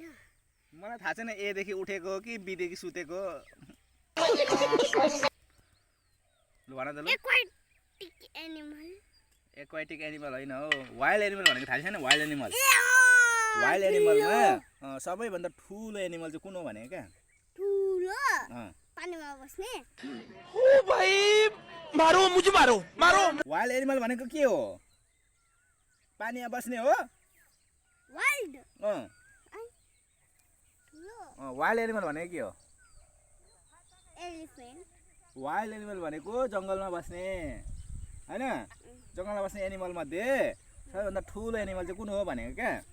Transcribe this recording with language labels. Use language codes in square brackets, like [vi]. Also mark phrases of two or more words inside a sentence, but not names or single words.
[ne] मलाई थाहा छैन एदेखि उठेको हो कि बीदेखि सुतेको लु भन त लु [en] aquatic animal aquatic animal [ne] होइन हो [en] wild animal [ne] भनेको थाहा छैन वाइल्ड एनिमलमा सबैभन्दा ठुलो एनिमल चाहिँ कुन हो भनेको क्या ठुलो पानीमा बस्ने [hi] ओ भाई मारो मुझे मारो [en] wild animal [ne] भनेको के हो पानीमा बस्ने हो वाइल्ड ठुलो [en] wild animal [ne] भनेको के हो एलिफेन्ट [en] wild animal [ne] भनेको जङ्गलमा बस्ने होइन जङ्गलमा बस्ने एनिमल मध्ये सबैभन्दा ठुलो एनिमल चाहिँ कुन हो भनेको क्या